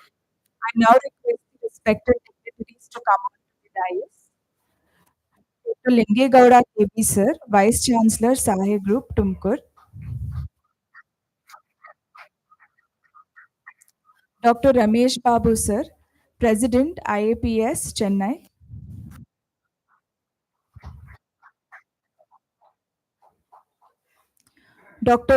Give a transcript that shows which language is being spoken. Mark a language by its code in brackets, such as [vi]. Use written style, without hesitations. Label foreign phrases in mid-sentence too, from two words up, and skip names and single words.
[en] I now request the respected dignitaries to come on to the dais. Dr. Lingegowda KB Sir, Vice Chancellor, Sahe Group, Tumkur. Dr. Ramesh Babu Sir, President, IAPS, Chennai. Dr.